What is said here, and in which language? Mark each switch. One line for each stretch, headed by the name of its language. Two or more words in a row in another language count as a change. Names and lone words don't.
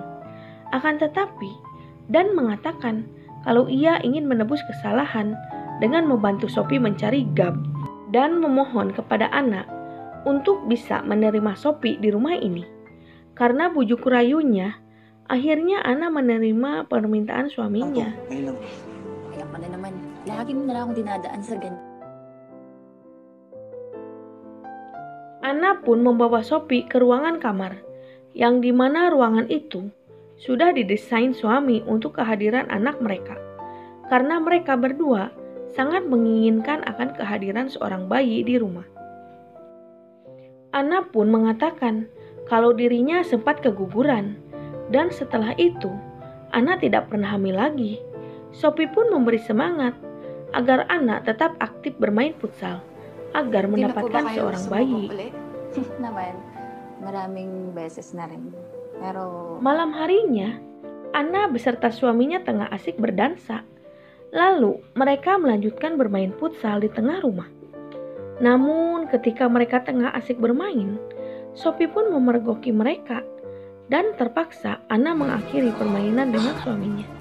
Indonesian: Akan tetapi, Dan mengatakan kalau ia ingin menebus kesalahan dengan membantu Sophie mencari Gab dan memohon kepada Anna untuk bisa menerima Sophie di rumah ini. Karena bujuk rayunya, akhirnya Anna menerima permintaan suaminya.
Filipino: Anto, ngayon lang. Ayan ka na naman. Lagi mo na lang akong dinadaan sa ganyan.
Indonesian: Ana pun membawa Sophie ke ruangan kamar, yang dimana ruangan itu sudah didesain suami untuk kehadiran anak mereka. Karena mereka berdua sangat menginginkan akan kehadiran seorang bayi di rumah. Ana pun mengatakan kalau dirinya sempat keguguran, dan setelah itu Ana tidak pernah hamil lagi. Sophie pun memberi semangat agar Ana tetap aktif bermain futsal agar
Filipino: Hindi na po ba
Indonesian: mendapatkan
Filipino: kayo
Indonesian: seorang
Filipino: sumubok
Indonesian: bayi.
Filipino: ulit? Naman, maraming beses na rin. Pero
Indonesian: Malam harinya, Ana beserta suaminya tengah asik berdansa. Lalu mereka melanjutkan bermain futsal di tengah rumah. Namun ketika mereka tengah asik bermain, Sophie pun memergoki mereka dan terpaksa Ana mengakhiri permainan dengan suaminya.